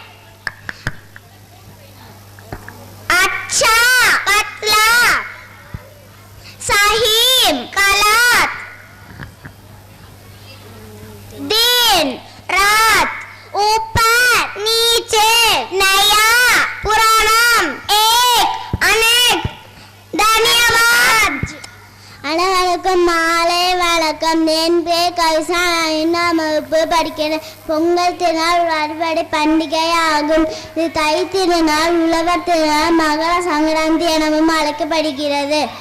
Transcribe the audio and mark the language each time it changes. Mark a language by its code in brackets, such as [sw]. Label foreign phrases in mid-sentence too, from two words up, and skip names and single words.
[hi] अच्छा पतला सहीम गलत दिन रात ऊपर नीचे नया पुराना एक अनेक धन्यवाद. [ta] அனைவருக்கும் மாலை வணக்கம். என் பேர் கவிசா. நான் 2ஆம் வகுப்பு படிக்கிறேன். பொங்கல் திருநாள் அறுவடை பண்டிகை ஆகும். இது தை திருநாள், உழவர் திருநாள், மகர சங்கராந்தி எனவும் அழைக்கப்படுகிறது.